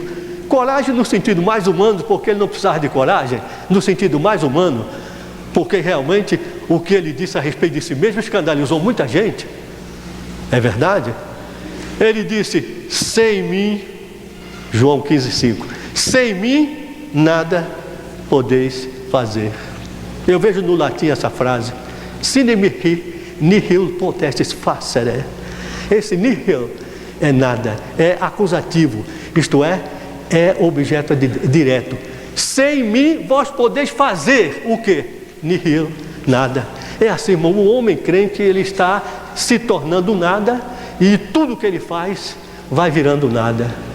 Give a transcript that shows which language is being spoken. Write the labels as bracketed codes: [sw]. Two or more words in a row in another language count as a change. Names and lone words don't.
[pt] Coragem no sentido mais humano, porque ele não precisava de coragem, no sentido mais humano, porque realmente o que ele disse a respeito de si mesmo escandalizou muita gente. É verdade? Ele disse, sem mim, João 15,5, sem mim nada podeis fazer. Eu vejo no latim essa frase, [la] sine mihi nihil potestis facere. [pt] Esse nihil é nada, é acusativo, isto é objeto direto. Sem mim vós podeis fazer o quê? Nihil, nada. É assim, irmão, o homem crente, ele está se tornando nada, e tudo que ele faz vai virando nada.